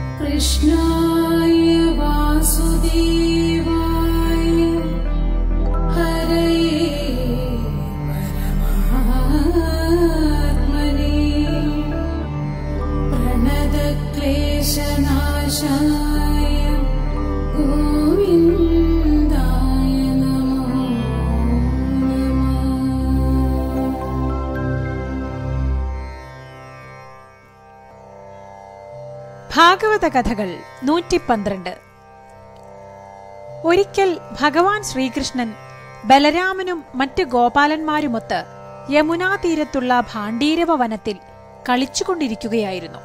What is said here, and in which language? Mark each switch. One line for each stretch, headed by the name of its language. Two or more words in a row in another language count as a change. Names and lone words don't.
Sanskrit: कृष्णाय वासुदेवाय हरये परमात्मने प्रणतक्लेशनाशाय गोविन्दाय नमो नमः।
Malayalam: ഭാഗവത കഥകൾ 112. ഒരിക്കൽ ഭഗവാൻ ശ്രീകൃഷ്ണൻ ബലരാമനും മറ്റ് ഗോപാലന്മാരുമൊത്ത് യമുനാ തീരത്തുള്ള ഭാണ്ഡീരവ വനത്തിൽ കളിച്ചുകൊണ്ടിരിക്കുകയായിരുന്നു.